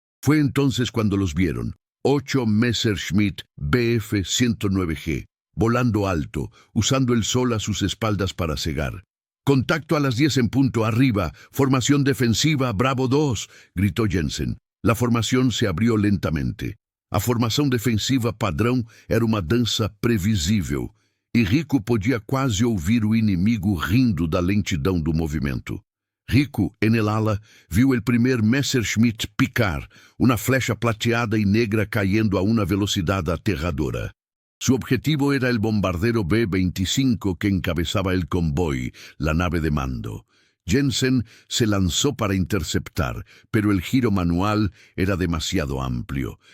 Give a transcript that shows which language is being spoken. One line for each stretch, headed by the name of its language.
Spanish: Fue entonces cuando los vieron, 8 Messerschmitt Bf-109G, volando alto, usando el sol a sus espaldas para cegar. «Contacto a las 10 en punto, arriba, formación defensiva, Bravo 2», gritó Jensen. La formación se abrió lentamente.
Portuguese: A formação defensiva padrão era uma dança previsível, e Rico podia quase ouvir o inimigo rindo da lentidão do movimento.
Spanish: Rico, en el ala, viu el primer Messerschmitt picar, una flecha plateada y negra cayendo a una velocidad aterradora. Su objetivo era el bombardero B-25 que encabezaba el convoy, la nave de mando. Jensen se lanzó para interceptar, pero el giro manual era demasiado amplio.